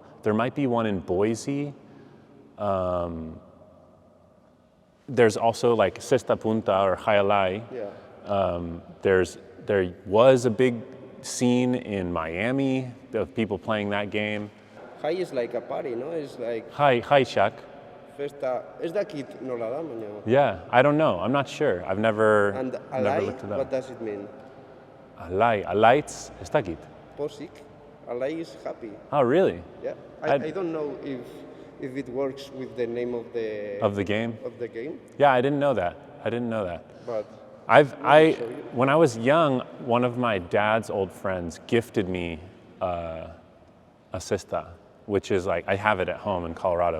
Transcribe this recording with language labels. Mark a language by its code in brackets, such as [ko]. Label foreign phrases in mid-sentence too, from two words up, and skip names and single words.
[en] There might be one in Boise. There's also like Cesta Punta or Hialeah. Yeah. There was a big scene in Miami of people playing that game. Jai is like a party, no? It's like... Jai, Shaq. [eu] Festa, ez dakit nola da, baina... [en] Yeah, I don't know. I'm not sure. I've never And never looked it up. what does it mean? [eu] Alai, ez dakit. Pozik, [en] Alay is happy. Oh, really? Yeah. I don't know if it works with the name of the game? Of the game, Yeah, I didn't know that. but When I was young, one of my dad's old friends gifted me a cesta, which is like, I have it at home in Colorado.